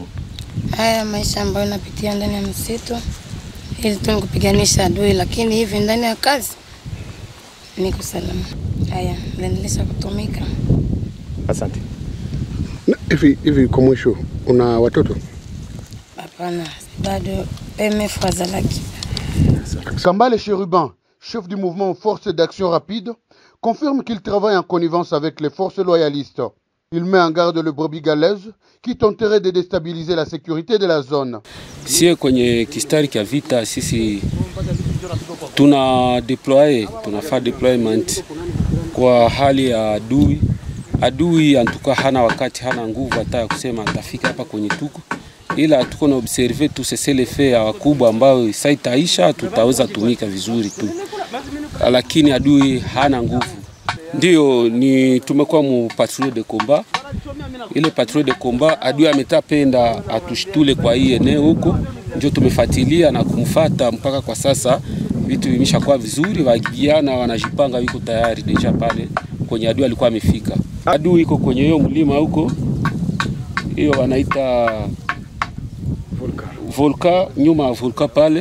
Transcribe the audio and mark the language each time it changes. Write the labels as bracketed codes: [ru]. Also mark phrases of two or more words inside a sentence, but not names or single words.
[sw] Haya maisha ambayo napitia ndani ya misitu ili tu kupiganisha adui, lakini hivi ndani ya kazi niko salama. Haya, naendelea kutumika. Asante. Hivi kwa mwisho una watoto? Hapana, bado PMF wazalaki. [fr] Kambale Cherubin, chef du mouvement Force d'action rapide, confirme qu'il travaille en connivence avec les forces loyalistes. Il met en garde le brebis galeuse qui tenterait de déstabiliser la sécurité de la zone. [sw] Sie kwenye kistari kia vita sisi tunafanya deployment kwa hali ya adui. Adui antuka hana wakati, hana nguvu hata kusema atafika hapa kwenye tuko. Ila tuko na observe tu cessez-le-feu ya wakubwa ambao saitaisha tutaweza tumika vizuri tu. Lakini adui hana nguvu. Ndio ni tumekuwa mu [fr] patrouille de combat. [sw] Ile [fr] patrouille de combat [sw] adui ametapenda atushtule kwa hii eneo huko. Ndio tumefuatilia na kumfuata mpaka kwa sasa vitu vimeshakuwa vizuri, wagiana wanajipanga wiko tayari deja pale kwenye adui alikuwa amefika. Adui iko kwenye hiyo mlima huko. Hiyo wanaita volka, nyuma ya volka pale.